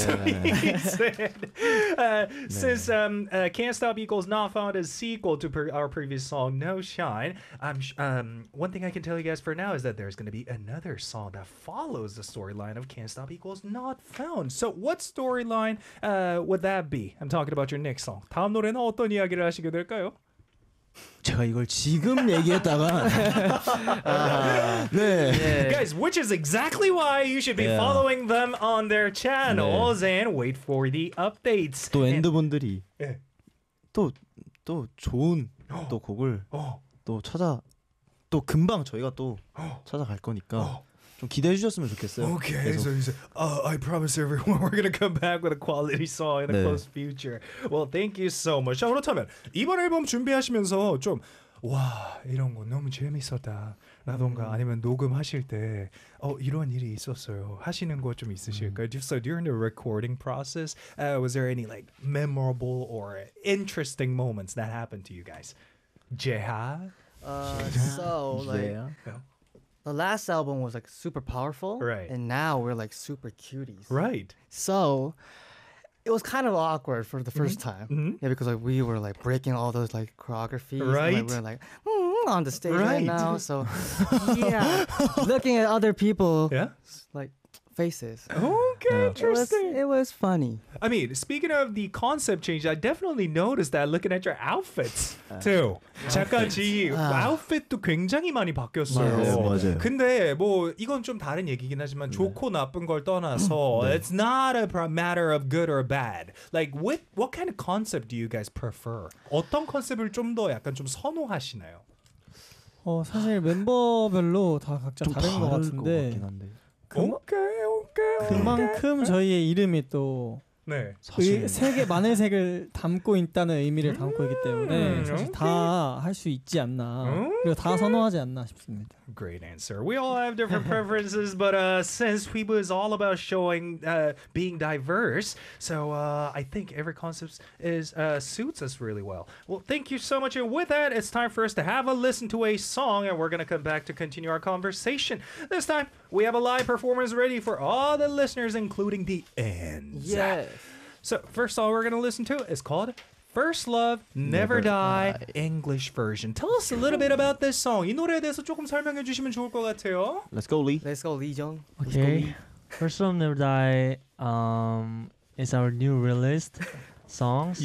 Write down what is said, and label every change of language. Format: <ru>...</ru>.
<en>So he said, since Can't Stop Equals Not Found is sequel to our previous song, No Shine, one thing I can tell you guys for now is that there's going to be another song that follows the storyline of Can't Stop Equals Not Found. So what storyline would that be? I'm talking about your next song.</en> <ko>다음 노래는 어떤 이야기를 하시게 될까요? 제가 이걸 지금 얘기했다가 네.</ko> <en>Guys, which is exactly why you should be following them on their channels and wait for the updates.</en> <ko>또 엔드분들이 또 좋은 또 곡을 또 찾아 또 금방 저희가 또 찾아갈 거니까 좀 기대해 주셨으면 좋겠어요. Okay, 계속.</ko> <en>So he said, I promise everyone we're gonna come back with a quality song in the close future. Well, thank you so much.</en> <ko>자, 그렇다면 이번 앨범 준비하시면서 좀 와 이런 거 너무 재밌었다 라던가 아니면 녹음하실 때 이런 일이 있었어요 하시는 거 좀 있으실까요?</ko> <en>So during the recording process, was there any like memorable or interesting moments that happened to you guys? Jeha? The last album was like super powerful, right? And now we're like super cuties, right? So it was kind of awkward for the first time, yeah, because like we were like breaking all those like choreographies, right? And, like, we were like on the stage right now, so yeah, looking at other people, like faces. Okay, interesting. It was funny. I mean, speaking of the concept change, I definitely noticed that looking at your outfits too.</en> <ko>잠깐지 아웃핏도 굉장히 많이 바뀌었어요. 맞아요, 맞아요. 근데 뭐 이건 좀 다른 얘기긴 하지만 좋고 나쁜 걸 떠나서</ko> <en>it's not a matter of good or bad. Like what kind of concept do you guys prefer?</en> <ko>어떤 컨셉을 좀 더 약간 좀 선호하시나요? 사실 멤버별로 다 각자 다른 것 같은데. 오케이 오케이 그만큼 저희의 이름이 또 네 사실 세계 많은 색을 담고 있다는 의미를 담고 있기 때문에 사실 다 할 수 있지 않나 그리고 다 선호하지 않나 싶습니다.</ko> <en>Great answer. We all have different preferences, but since Weibo is all about showing being diverse, so I think every concept is suits us really well. Well, thank you so much. And with that, it's time for us to have a listen to a song, and we're gonna come back to continue our conversation. This time, we have a live performance ready for all the listeners, including the ends. Yes. So first song we're gonna listen to is called First Love, Never Die, English version. Tell us a little bit about this song.</en> <ko>이 노래에 대해서 조금 설명해 주시면 좋을 것 같아요.</ko> <en>Let's go, Lee. Let's go, Lee Jung. Okay. First Love, Never Die is our new released songs.</en>